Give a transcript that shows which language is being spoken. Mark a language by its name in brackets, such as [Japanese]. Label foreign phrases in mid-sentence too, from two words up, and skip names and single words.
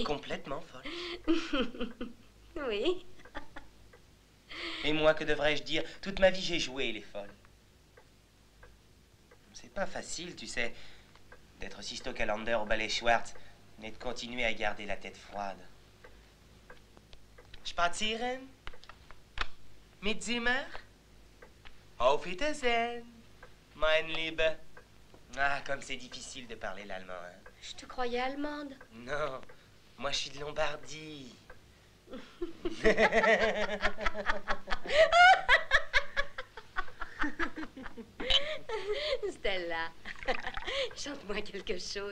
[French] Complètement folle. Oui. Et moi, que devrais-je dire? Toute ma vie, j'ai joué les folles. C'est pas facile, tu sais, d'être Sisto Callender au ballet Schwartz, mais de continuer à garder la tête froide. [German] Spazieren? Mit Zimmer? Auf Wiedersehen, mein Liebe. [French] Ah, comme c'est difficile de parler l'allemand, hein. Je te croyais allemande. Non, moi je suis de Lombardie. Stella, chante-moi quelque chose.